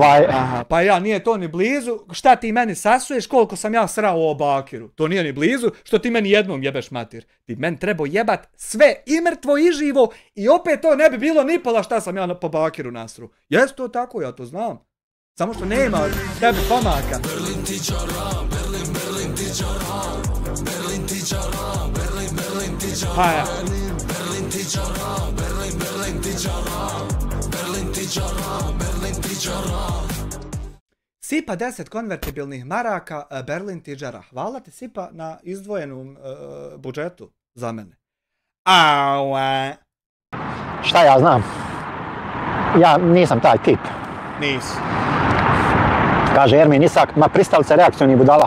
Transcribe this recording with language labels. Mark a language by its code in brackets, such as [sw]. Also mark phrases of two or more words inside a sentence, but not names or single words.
[bs] pa ja, nije to ni blizu, šta ti meni sasuješ, koliko sam ja srao o Bakiru. To nije ni blizu, što ti meni jednom jebeš mater. Ti meni trebao jebat sve, i mrtvo i živo, i opet to ne bi bilo ni pola šta sam ja po Bakiru nasru. Jes to tako, ja to znam. Samo što nema tebi pomaka. Berlin ti čara, Berlin ti čara, Berlin ti čara, Berlin ti čara, Berlin ti čara, Berlin ti čara, Berlin ti čara, Berlin ti čara. Sipa 10 konvertibilnih maraka, Berlin ti čara. Hvala ti Sipa na izdvojenom budžetu za mene. Šta ja znam? Ja nisam taj tip. Nisi. Kaže Ermin Isak, ma pristalica reakcioni budala.